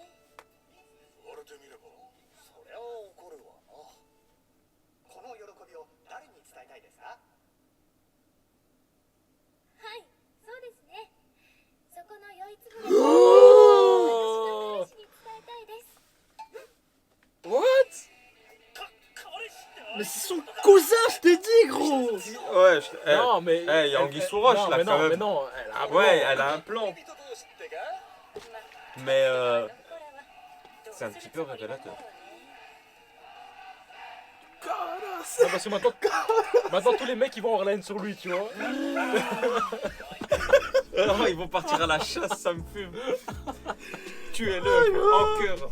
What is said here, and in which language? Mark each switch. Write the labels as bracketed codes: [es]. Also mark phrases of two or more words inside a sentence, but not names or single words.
[ja] 言われてみればそりゃ怒るわなこの喜びを誰に伝えたいですかはいそうですねそこの酔いつぶれ [fr] Oh! [ja] 私の彼氏に伝えたいです [fr] What? [ja] 彼氏って [fr] Mais c'est son cousin, je t'ai dit, gros. Ouais, Non, mais. Eh, Anguille sous roche, non, là, mais quand non, même. mais non. Elle a un Ouais, plan. elle a un plan. [ja] 人同士ってか [fr] Mais [ja] あの頃は [fr] c'est un petit peu révélateur. Ah, parce que maintenant tous les mecs ils vont avoir la haine sur lui, tu vois. Non, ils vont partir à la chasse, ça me fume. Tuez-le en cœur.